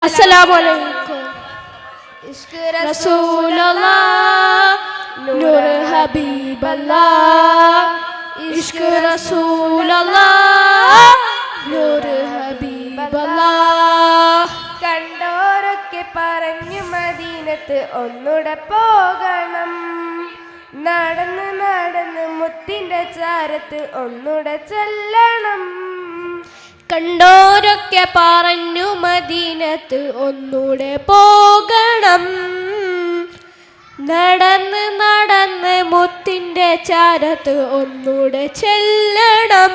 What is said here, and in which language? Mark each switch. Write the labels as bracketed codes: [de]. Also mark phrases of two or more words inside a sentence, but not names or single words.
[ar] السلام عليكم. [ur] عشق رسول اللہ نور حبیب اللہ. عشق رسول اللہ نور حبیب اللہ. [ml] കണ്ടോരൊക്കെ പറഞ്ഞു മദീനത്ത് ഒന്നുടെ പോകണം, നടന്ന് നടന്ന് മുത്തിന്റെ ചാരത്ത് ഒന്നുടെ ചെല്ലണം. കണ്ടോരൊക്കെ പറഞ്ഞു മദീനത്ത് ഒന്നുടെ പോകണം, നടന്ന് നടന്ന് മുത്തിന്റെ ചാരത്ത് ഒന്നുടെ ചെല്ലണം.